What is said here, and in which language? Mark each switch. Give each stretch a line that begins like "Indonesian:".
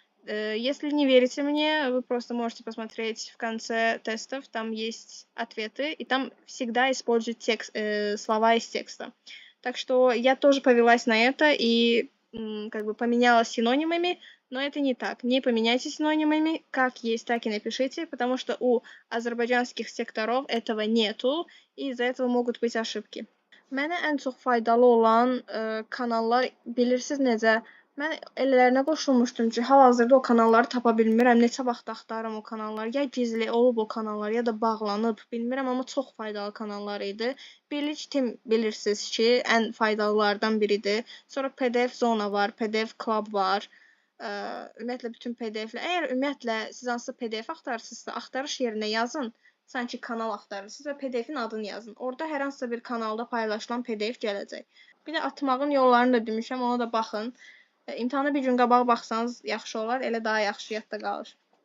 Russian: Если не верите мне, вы просто можете посмотреть в конце тестов, там есть ответы, и там всегда используют слова из текста. Так что я тоже повелась на это и поменяла синонимами, но это не так. Не поменяйте синонимами, как есть, так и напишите, потому что у азербайджанских секторов этого нету, и из-за этого могут быть ошибки.
Azerbaijani: Mənə ən çox faydalı olan kanallar bilirsiniz necə? Mən elələrinə qoşulmuşdum ki, hal-hazırda o kanalları tapa bilmirəm. Neçə vaxt axtarıram o kanalları. Ya gizli olub o kanallar, ya da bağlanıb, bilmirəm, amma çox faydalı kanallar idi. Birlik Team bilirsiniz ki, ən faydalılardan biridir. Sonra PDF Zona var, PDF Club var. Ümumiyyətlə bütün PDF-lər. Əgər ümumiyyətlə siz hansısa PDF axtarırsınızsa, axtarış yerinə yazın. Sanki kanal axtarırsınız və PDF-in adını yazın. Orada hər hansısa bir kanalda paylaşılan PDF gələcək. Bir də atmağın yollarını da demişəm, ona da baxın. İmtahana bir gün qabaq baxsanız yaxşı olar, elə daha yaxşı yadda qalır.